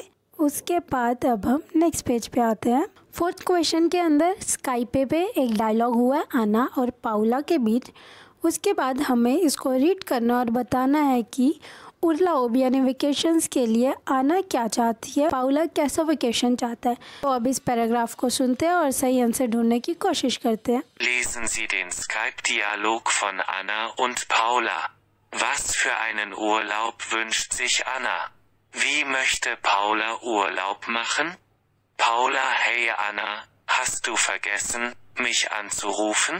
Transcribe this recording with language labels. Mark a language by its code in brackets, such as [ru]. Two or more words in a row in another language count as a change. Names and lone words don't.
[hi] उसके बाद अब हम [en] next page [hi] पे आते हैं। [en] fourth question [hi] के अंदर स्काइपे पे एक डायलॉग हुआ है आना और पाउला के बीच। उसके बाद हमें इसको रीड करना और बताना है कि उर्लाउब यानी वेकेशंस के लिए आना क्या चाहती है, पाउला कैसा वेकेशन चाहता है। तो अब इस पैराग्राफ को सुनते हैं और सही आंसर ढूंढने की कोशिश करते हैं। [de] Lesen Sie den Skype-Dialog von Anna und Paula. Was für einen Urlaub wünscht sich Anna? Wie möchte Paula Urlaub machen? Paula: Hey Anna, hast du vergessen, mich anzurufen?